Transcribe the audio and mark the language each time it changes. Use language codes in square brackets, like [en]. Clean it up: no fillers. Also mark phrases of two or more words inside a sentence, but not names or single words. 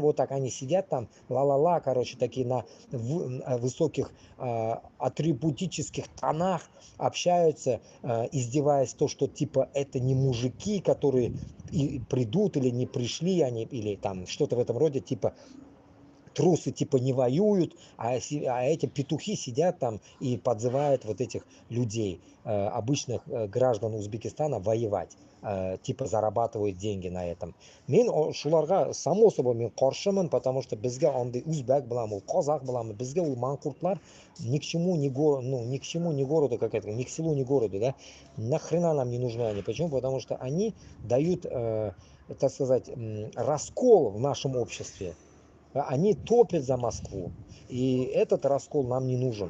[ru] вот так они сидят там, ла-ла-ла, короче, такие на высоких атрибутических тонах общаются, издеваясь то, что типа это не мужики, которые и придут или не пришли, они или там что-то в этом роде, типа трусы типа не воюют, а эти петухи сидят там и подзывают вот этих людей, обычных граждан Узбекистана, воевать, типа зарабатывают деньги на этом. [kk] Мен шуларга [ru] само собой [kk] мен қаршымын, [ru] потому что [kk] бізге андай узбек боламын, қазақ боламын, бізге ол манкуртлар [ru] ни к чему, ни к чему, ни городу, как это, ни к селу, ни городу, да, нахрена нам не нужны они. Почему? Потому что они дают, так сказать, раскол в нашем обществе. Они топят за Москву. И этот раскол нам не нужен.